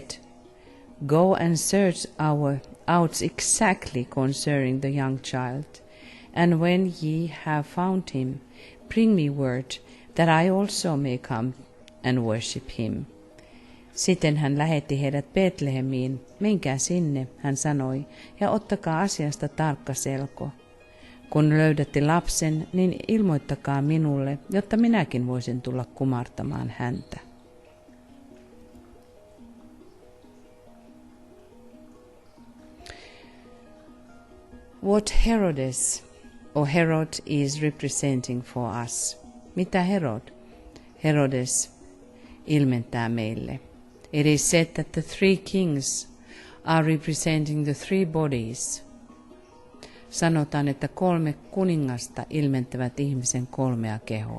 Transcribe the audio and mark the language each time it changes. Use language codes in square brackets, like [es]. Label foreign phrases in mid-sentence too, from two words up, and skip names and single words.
[en] go and search out exactly concerning the young child, and when ye have found him, bring me word, that I also may come and worship him. [fi] Sitten hän lähetti heidät Betlehemiin, menkää sinne, hän sanoi, ja ottakaa asiasta tarkka selko. Kun löydätte lapsen, niin ilmoittakaa minulle, jotta minäkin voisin tulla kumartamaan häntä. [en] What Herod is representing for us. [fi] Mitä Herodes ilmentää meille? [en] It is said that the three kings are representing the three bodies. [fi] Sanotaan, että 3 kuningasta ilmentävät ihmisen 3 kehoa.